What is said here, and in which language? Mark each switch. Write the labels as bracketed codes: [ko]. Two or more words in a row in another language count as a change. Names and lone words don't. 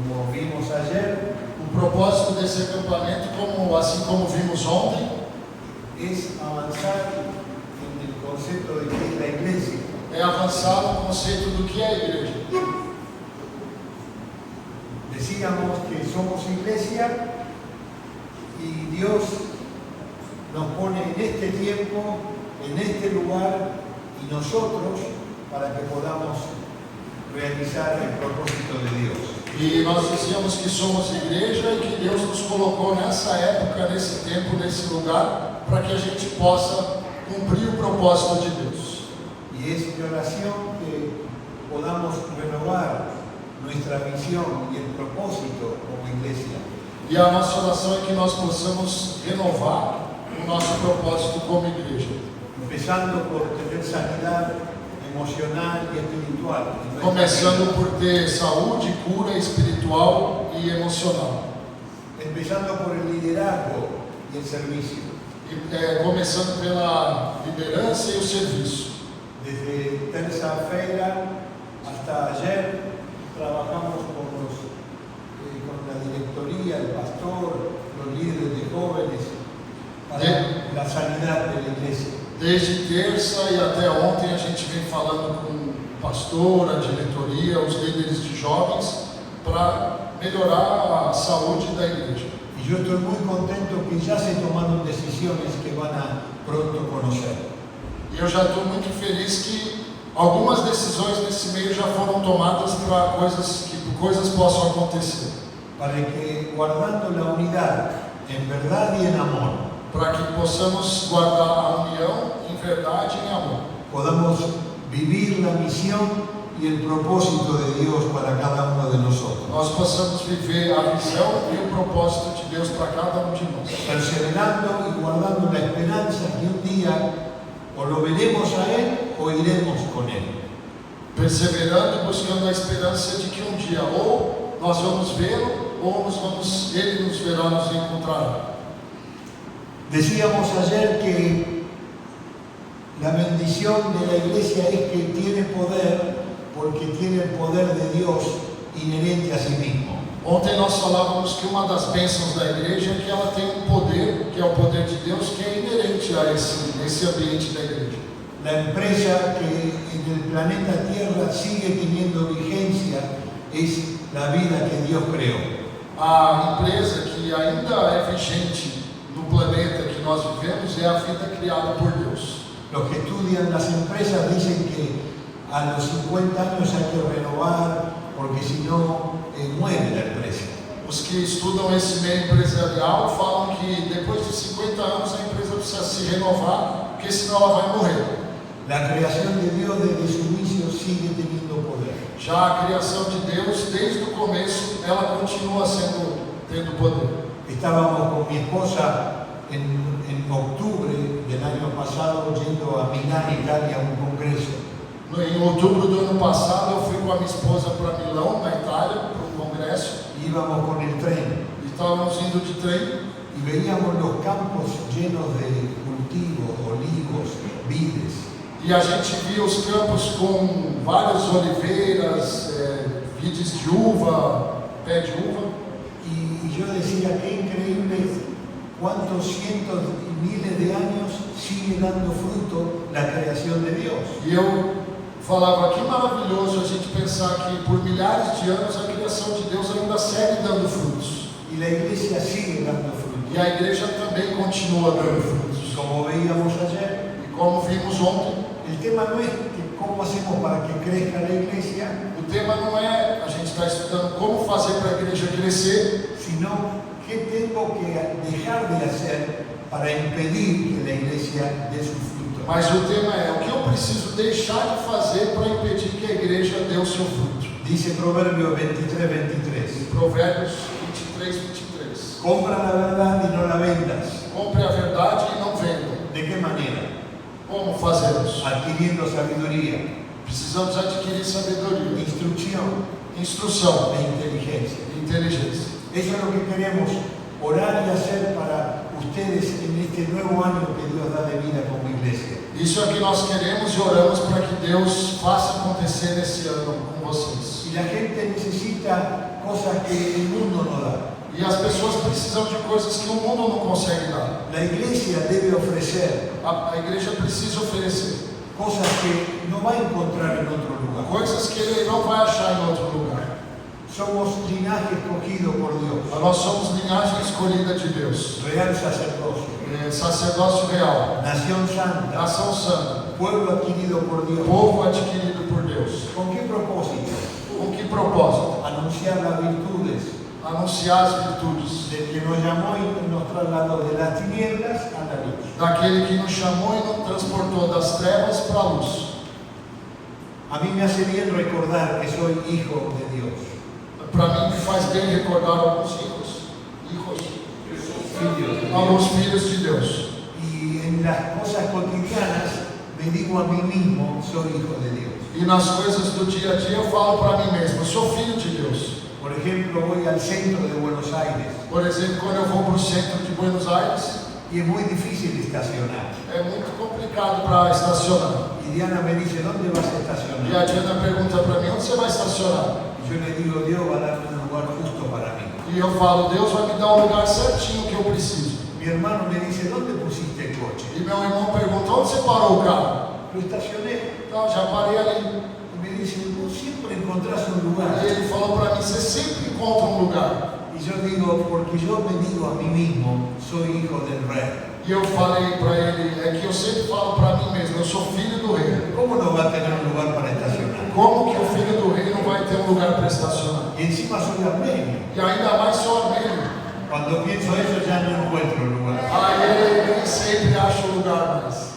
[es] vimos ayer, [pt] O propósito desse acampamento, assim como vimos ontem, [es] es avanzar en el concepto de qué es la iglesia. [pt] é avançar no conceito do que é a igreja. [es] Decíamos que somos iglesia y Dios nos pone en este tiempo, en este lugar y nosotros para que podamos realizar el propósito de Dios. [pt] E nós dizíamos que somos igreja e que Deus nos colocou nessa época, nesse tempo, nesse lugar, para que a gente possa cumprir o propósito de Deus. [es] Y es mi oración que podamos renovar nuestra visión y el propósito como iglesia. [pt] E a nossa oração é que nós possamos renovar o nosso propósito como igreja. [es] Empezando por tener sanidad emocional y espiritual. [pt] Começando por ter saúde, cura espiritual e emocional. [es] Empezando por el liderazgo y el servicio. [pt] E, começando pela liderança e o serviço. [es] Desde terça-feira hasta ayer trabajamos con la directoría, el pastor, los líderes de jóvenes para la sanidad de la iglesia. [pt] Desde terça e até ontem a gente vem falando com o pastor, a diretoria, os líderes de jovens para melhorar a saúde da igreja. [es] Y yo estoy muy contento que ya se tomaron decisiones que van a pronto conocer. [pt] E eu já estou muito feliz que algumas decisões nesse meio já foram tomadas para que coisas possam acontecer. [es] Para que guardando la unidad en verdad y en amor, [pt] para que possamos guardar a união em verdade e em amor. [es] Podamos vivir la misión y el propósito de Dios para cada uno de nosotros. [pt] Nós possamos viver a visão e o propósito de Deus para cada um de nós. [es] Perseverando y guardando la esperanza que un día o lo veremos a Él o iremos con Él. [pt] Perseverando e buscando a esperança de que um dia ou nós vamos vê-lo ou Ele nos verá, nos encontrará. [es] Decíamos ayer que la bendición de la iglesia es que tiene poder porque tiene el poder de Dios inherente a sí mismo. [pt] Ontem nós falávamos que uma das bênçãos da igreja é que ela tem um poder, que é o poder de Deus, que é inerente a esse ambiente da igreja. [es] La empresa que en el planeta Tierra sigue teniendo vigencia es la vida que Dios creó. [pt] A empresa que ainda é vigente no planeta que nós vivemos é a vida criada por Deus. [es] Los que estudian las empresas dicen que a los 50 años hay que renovar porque si no muere la empresa. [pt] Os que estudam esse meio empresarial falam que depois de 50 anos a empresa precisa se renovar, porque senão ela vai morrer. [es] La creación de Dios desde su inicio sigue teniendo poder. [pt] Já a criação de Deus, desde o começo, ela continua tendo poder. [es] Estábamos con mi esposa en octubre del año pasado yendo a Milán, Italia, a un congreso. [pt] Em outubro do ano passado, eu fui com a minha esposa para Milão, na Itália, para um congresso. [es] Íbamos con el tren. [pt] E estávamos indo de trem. [es] Y veíamos los campos llenos de cultivos, olivos, vides. [pt] E a gente via os campos com várias oliveiras, vides de uva, pé de uva. [es] Y yo decía, qué increíble cuántos cientos y miles de años sigue dando fruto la creación de Dios. [pt] E eu falava, que maravilhoso a gente pensar que por milhares de anos a criação de Deus ainda segue dando frutos. [es] Y la iglesia sigue dando frutos. [pt] E a igreja também continua dando frutos. [es] Como veíamos ayer, [pt] e como vimos ontem, [es] el tema no es que cómo hacemos para que crezca la iglesia. [pt] O tema não é a gente está estudando como fazer para a igreja crescer, [es] sino qué tengo que dejar de hacer para impedir que la iglesia dé su fruto. [pt] Mas o tema é o que eu preciso deixar de fazer para impedir que a igreja dê o seu fruto. [es] Dice Proverbios 23:23. [pt] Provérbios 23:23. [es] Compra la verdad y no la vendas. [pt] Compre a verdade e não venda. [es] ¿De qué manera? [pt] Como fazemos? [es] Adquiriendo sabiduría. [pt] Precisamos adquirir sabedoria, [es] instrucción e inteligencia. Eso es lo que queremos orar y hacer para ustedes en este nuevo año que Dios da de vida como iglesia. [pt] Isso é o que nós queremos e oramos para que Deus faça acontecer nesse ano com vocês. [es] Y la gente necesita necesita cosas que el mundo no da. [pt] E as pessoas precisam de coisas que o mundo não consegue dar. [es] La iglesia debe ofrecer [pt] A igreja precisa oferecer [es] cosas que no va a encontrar en otro lugar. [pt] coisas que ele não vai achar em outro lugar. [es] Somos linaje escogido por Dios, [pt] Nós somos linhagem escolhida de Deus, [es] real sacerdocio, [pt] sacerdócio real, [es] nación santa, [pt] nação santa, [es] pueblo adquirido por Dios. [pt] povo adquirido por Deus. [es] ¿Con qué propósito? [pt] Com que propósito? [es] Anunciar las virtudes [pt] Anunciar as virtudes [es] del que nos llamó y nos trasladó de las tinieblas a la luz. [pt] daquele que nos chamou e nos transportou das trevas para a luz. [es] A mí me hace bien recordar que soy hijo de Dios. [pt] Para mim me faz bem recordar alguns filhos, Filhos de Dios. alguns filhos de Deus. [es] Y en las cosas cotidianas me digo a mí mismo, soy hijo de Dios. [pt] E nas coisas do dia a dia eu falo para mim mesmo, eu sou filho de Deus. [es] Por ejemplo, voy al centro de Buenos Aires [pt] Por exemplo, quando eu vou para o centro de Buenos Aires, [es] y es muy difícil estacionar. [pt] é muito complicado para estacionar. [es] Y Diana me dice, ¿dónde vas a [pt] E a [es] estacionar? [pt] Diana pergunta para mim, onde você vai estacionar? [es] Y yo le digo, Dios va a darme un lugar justo para mí. [pt] E eu falo, Deus vai me dar um lugar certinho que eu preciso. [es] Mi hermano me dice, ¿dónde pusiste el coche? [pt] E meu irmão pergunta, onde você parou o carro? [es] Lo estacioné. [pt] Então, já parei ali. [es] Y me dice, vos siempre encontrás un lugar. [pt] E ele falou para mim, você sempre encontra um lugar. [es] Y yo digo, porque yo me digo a mí mismo, soy hijo del rey. [pt] E eu falei para ele, é que eu sempre falo para mim mesmo, eu sou filho do rei. [es] ¿Cómo no va a tener un lugar para estacionar? [pt] Como que o filho do rei não vai ter um lugar para estacionar? [es] Y encima soy armenio. [pt] E ainda mais sou armênio. [es] Cuando pienso eso ya no encuentro lugar. [pt] Aí ele nem sempre acha o lugar mais.